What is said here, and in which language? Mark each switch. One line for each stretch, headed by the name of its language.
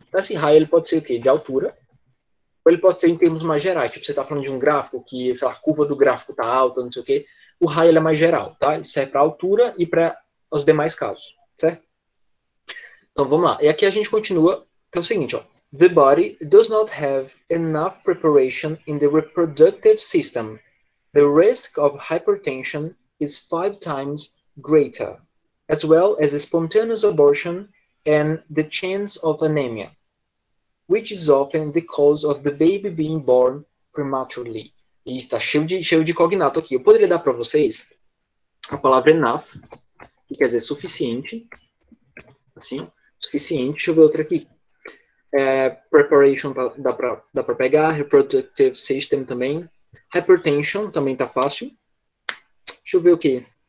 Portuguese: Então, esse high ele pode ser o quê? De altura. Ou ele pode ser em termos mais gerais. Tipo, você está falando de um gráfico que, sei lá, a curva do gráfico está alta, não sei o quê. O high ele é mais geral, tá? Ele serve para altura e para os demais casos, certo? Então, vamos lá. E aqui a gente continua. Então, é o seguinte, ó.
English: The body does not have enough preparation in the reproductive system. The risk of hypertension is 5 times greater, as well as spontaneous abortion and the chance of anemia, which is often the cause of the baby being born prematurely.
Portuguese: E está cheio de cognato aqui. Eu poderia dar para vocês a palavra enough, que quer dizer suficiente. Assim, suficiente. Deixa eu ver outra aqui. Preparation dá para pegar. Reproductive system também. Hypertension também tá fácil. Deixa eu ver o que.